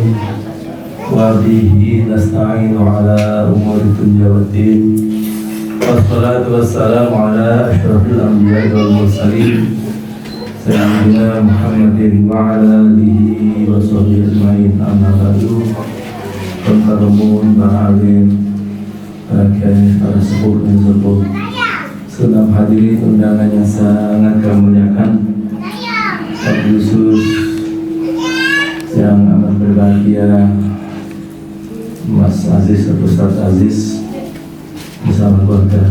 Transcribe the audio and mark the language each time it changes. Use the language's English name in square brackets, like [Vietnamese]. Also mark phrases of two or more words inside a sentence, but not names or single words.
[Arabic] وبه نستعين على أمور الدنيا والدين. والصلاة والسلام على أشرف الأنبياء والمرسلين. سيدنا محمد وعلى آله وصحبه أجمعين. أما بعد. [Indonesian] Para umum, para alim, para kiai, para sepuh dan sepuh, senang hadiri undangan yang sangat kami muliakan, khusus yang amat berbahagia, Mas Aziz atau Ustaz Aziz bersama keluarga.